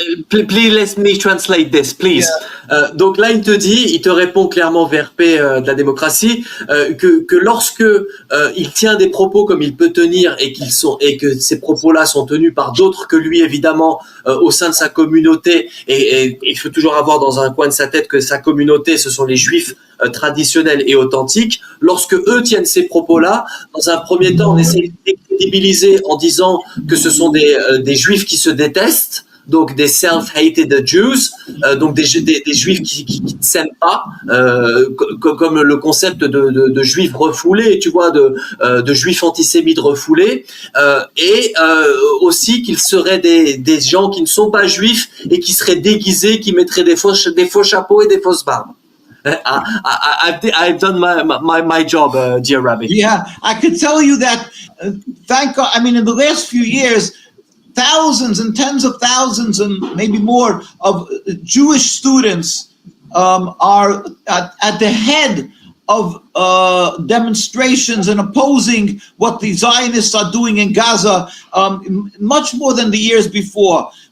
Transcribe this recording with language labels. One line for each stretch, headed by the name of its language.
English: Please let me translate this, please.
French: Donc là, il te répond clairement VRP de la démocratie que lorsque il tient des propos comme il peut tenir et que ces propos-là sont tenus par d'autres que lui, évidemment, au sein de sa communauté, et il faut toujours avoir dans un coin de sa tête que sa communauté, ce sont les Juifs traditionnels et authentiques. Lorsque eux tiennent ces propos-là, dans un premier temps, on essaie de les décrédibiliser en disant que ce sont des Juifs qui se détestent, donc des
English: self-hated Jews,
French: donc des Juifs qui ne s'aiment pas, comme le concept de Juifs refoulés, tu vois, de Juifs antisémites refoulés, et aussi qu'ils seraient des gens qui ne sont pas Juifs et qui seraient déguisés, qui mettraient des faux chapeaux et des fausses barbes.
English: I've done my job, dear Rabbi. Yeah, I could tell you that, thank God, I mean, in the last few years, thousands and tens of thousands and maybe more of Jewish students are at the head of demonstrations and opposing what the Zionists are doing in Gaza, much more than the years before.